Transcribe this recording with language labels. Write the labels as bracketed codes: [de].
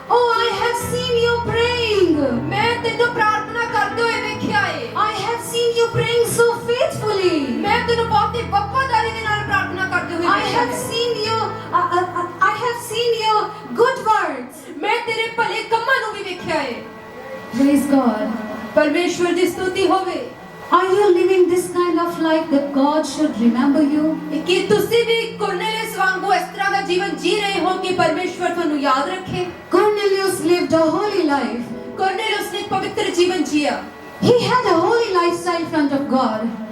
[en] oh, I have seen you praying. [pa] ਮੈਂ ਤੈਨੂੰ ਪ੍ਰਾਰਥਨਾ ਕਰਦੇ ਹੋਏ ਵੇਖਿਆ ਏ [en] I have seen you praying so faithfully. [pa] ਮੈਂ ਤੈਨੂੰ ਬਹੁਤ ਹੀ ਵਫਾਦਾਰੀ ਦੇ ਨਾਲ ਪ੍ਰਾਰਥਨਾ ਕਰਦੇ ਹੋਏ [en] I [pa] ਵੇਖਿਆ [en] have [pa] ਹੈ [en] seen you. I have seen your good words. [pa] ਮੈਂ ਤੇਰੇ ਭਲੇ ਕੰਮਾਂ ਨੂੰ ਵੀ ਵੇਖਿਆ ਏ [en] Praise God. [pa] ਪਰਮੇਸ਼ਵਰ ਦੀ ਸਤੁਤੀ ਹੋਵੇ [en] Are you living this kind of life that God should remember you? [pa] ਕਿ ਤੁਸੀਂ ਵੀ ਕੁਰਨੇਲਿਉਸ ਵਾਂਗੂ ਇਸ ਤਰ੍ਹਾਂ ਦਾ ਜੀਵਨ ਜੀ ਰਹੇ ਹੋ ਕਿ ਪਰਮੇਸ਼ਵਰ ਤੁਹਾਨੂੰ ਯਾਦ ਰੱਖੇ [en] Cornelius lived a holy life. [pa] ਕੁਰਨੇਲਿਉਸ ਨੇ ਇੱਕ ਪਵਿੱਤਰ ਜੀਵਨ ਜੀਆ [en] He had a holy lifestyle in front of God.